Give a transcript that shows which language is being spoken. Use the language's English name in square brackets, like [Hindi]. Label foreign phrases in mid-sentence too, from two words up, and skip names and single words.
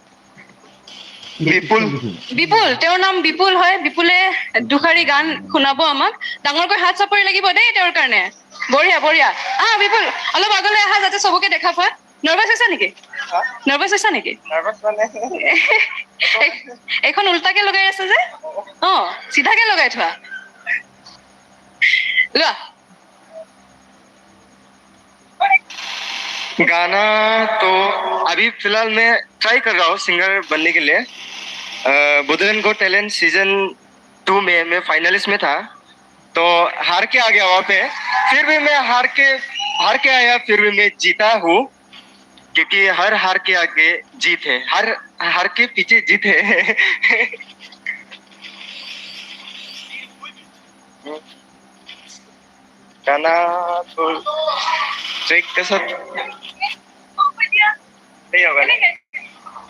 [Assamese] বিপুল তেওঁৰ নাম বিপুল হয় বিপুলে দুখাৰী গান শুনাব আমাক ডাঙৰকৈ হাত চাপৰি লাগিব দেই তেওঁৰ কাৰণে বঢ়িয়া বঢ়িয়া বিপুল অলপ আগলৈ আহা যাতে চবকে দেখা পোৱা নাৰ্ভাছ হৈছা নেকি এইখন উল্টাকে লগাই আছে যে চিধাকে লগাই থোৱা লোৱা [Hindi] गाना तो अभी फिलहाल मैं ट्राई कर रहा हूँ सिंगर बनने के लिए बुधन गो टैलेंट सीजन 2 में मैं फाइनलिस्ट में था तो हार के आ गया वहाँ पे फिर भी मैं हार के आया फिर भी मैं जीता हूँ क्योंकि हर हार के आगे जीत है हर हार के पीछे जीत है गाना तो ट्रेक के साथ नहीं होगा